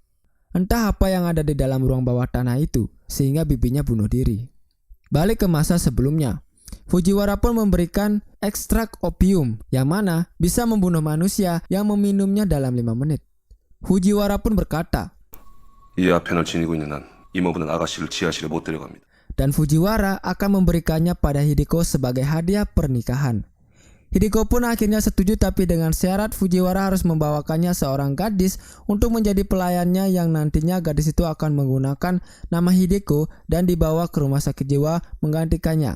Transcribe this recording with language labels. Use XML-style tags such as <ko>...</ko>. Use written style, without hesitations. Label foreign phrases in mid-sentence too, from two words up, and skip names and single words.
<id>Entah apa yang ada di dalam ruang bawah tanah itu sehingga bibinya bunuh diri. Balik ke masa sebelumnya, Fujiwara pun memberikan ekstrak opium yang mana bisa membunuh manusia yang meminumnya dalam 5 menit. Fujiwara pun berkata,</id> <ko>이 앞편을 지니고 있는 난 이모부는 아가씨를 지하실에 못 데려갑니다.</ko> <id>dan Fujiwara akan memberikannya pada Hideko sebagai hadiah pernikahan. Hideko pun akhirnya setuju, tapi dengan syarat Fujiwara harus membawakannya seorang gadis untuk menjadi pelayannya yang nantinya gadis itu akan menggunakan nama Hideko dan dibawa ke rumah sakit jiwa menggantikannya.</id>